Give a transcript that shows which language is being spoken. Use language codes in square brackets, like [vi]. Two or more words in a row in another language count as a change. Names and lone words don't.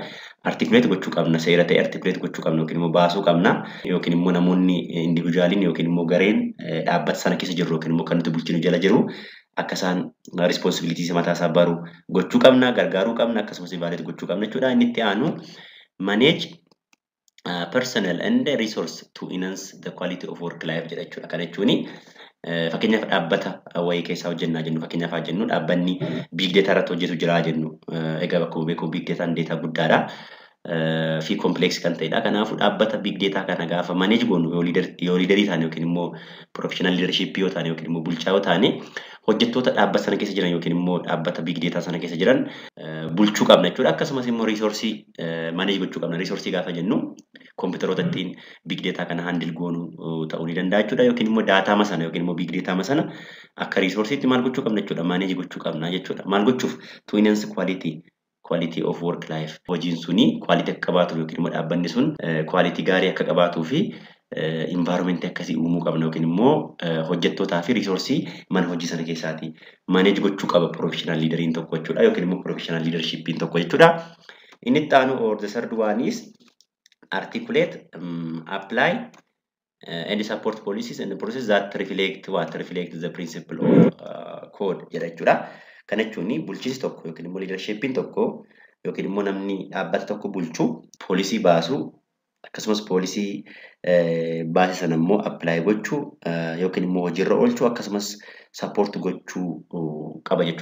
[om] Articulate gochuu qabna, seera ta'e articulate gochuu qabna yookiin immoo baasuu qabna yookiin immoo namoonni individuaaliin yookiin immoo gareen dhaabbata sana keessa jiru yookiin immoo kan nuti bulchinu jala jiru akka isaan responsibilities mataa isaa baru gochuu qabna, gargaaruu qabna akkasumas evaluate gochuu qabna jechuudha. Inni itti aanu [en] manage personnel and resource to enhance the quality of work life [om] jedha jechuudha. Kana jechuun fakkeenyaaf dhaabbata wayii keessaa hojjennaa jennu fakkeenyaaf haa jennu dhaabbanni [en] big data [om] irratti hojjetu jira jennu egaa bakka beekuu [en] big data [om] data guddaadha fi complex kan ta'edha. Kanaafuu dhaabbata [en] big data [om] kana gaafa manage goonu yoo leaderii taane yookiin immoo [en] professional leadership [om] yoo taane yookiin immoo bulchaa yoo taane hojjettoota dhaabbata sana keessa jiran yookiin immoo dhaabbata [en] big data [om] sana keessa jiran bulchuu qabna jechuudha. Akkasumas immoo resource manage gochuu qabna. Resource gaafa jennu kompiitaroota ittiin [en] big data [om] kana handle goonu ta'uu ni danda'a jechuudha. Yookiin immoo data masana yookiin immoo [en] big data [om] masana akka resource itti maal gochuu qabna jechuudha? Manage gochuu qabna jechuudha. Maal gochuuf? [en] To enhance quality of work life. [om] Hojiin suni quality akka qabaatu yookiin immoo dhaabbanni sun quality gaarii akka qabaatuu fi environment akkasii uumuu qabna yookiin immoo hojjettootaa fi resource mana hojii sana keessaati manage gochuu qaba [en] professional leaderiin [om] tokko jechuudha yookiin immoo [en] professional leadershipiin [om] tokko jechuudha. Inni itti aanu [en] or the third one is articulate, apply and support policies and processes that reflect the principle of code [om] jedha jechuudha. Kana jechuun bulchiinsi tokko yookiin immoo leadershipiin tokko yookiin immoo namni dhaabbata tokko bulchu poolisii baasuu akkasumas poolisii baasii sana immoo apply gochuu yookiin immoo hojiirra oolchuu akkasumas support gochuu qaba jechuudha.